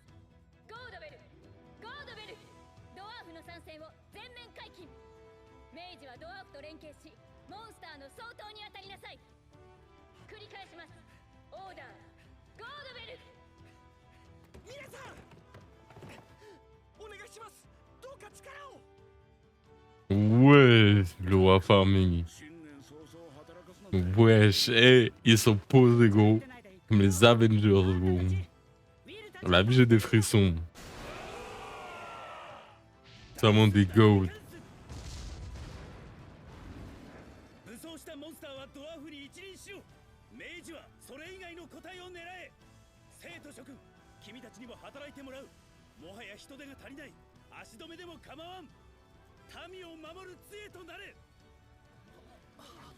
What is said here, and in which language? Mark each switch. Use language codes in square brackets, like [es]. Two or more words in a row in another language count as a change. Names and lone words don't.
[ja] ゴードベル、ゴードベル、ドワーフの参戦を全面解禁。明治はドワーフと連携しモンスターの総統に当たりなさい。繰り返します。オーダー、ゴードベル。皆さんお願いします。どうか力を。 [fr] Ouais, le roi farming. Wesh, hey, ils sont posés, gros. Comme les Avengers, gros. On a vu, j'ai des frissons. C'est vraiment des goats. [ja] 武装したモンスターはドワーフに一任しよう。明治はそれ以外の個体を狙え。生徒諸君、君たちにも働いてもらう。もはや人手が足りない。足止めでも構わん。民を守る杖となれ。